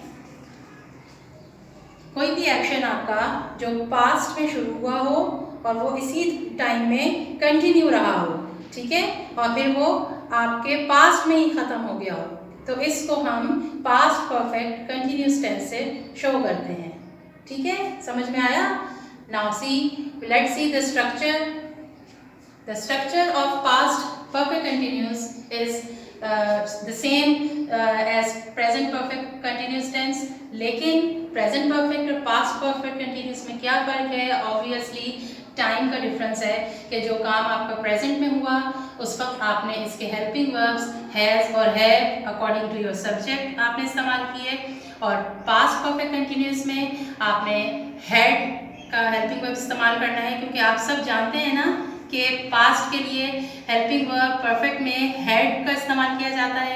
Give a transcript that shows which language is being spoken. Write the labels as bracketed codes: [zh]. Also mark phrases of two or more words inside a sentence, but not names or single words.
[hi] कोई भी एक्शन आपका जो पास्ट में शुरू हुआ हो और वो इसी टाइम में कंटिन्यू रहा हो, ठीक है, और फिर वो आपके पास्ट में ही ख़त्म हो गया हो, तो इसको हम [en] past perfect continuous tense [hi] से शो करते हैं. ठीक है, समझ में आया? [en] now see, let's see the structure. the structure of past perfect continuous is the same as present perfect continuous tense. [hi] लेकिन [en] present perfect [hi] और [en] past perfect continuous [hi] में क्या फ़र्क है? Obviously टाइम का डिफरेंस है कि जो काम आपका प्रेजेंट में हुआ उस वक्त आपने इसके [en] helping verbs [hi] हैज़ और हैव [en] according to your subject [hi] आपने इस्तेमाल किए, और [en] past perfect continuous [hi] में आपने हैड का [en] helping verb [hi] इस्तेमाल करना है, क्योंकि आप सब जानते हैं ना कि पास्ट के लिए [en] helping verb perfect [hi] में हैड का इस्तेमाल किया जाता है.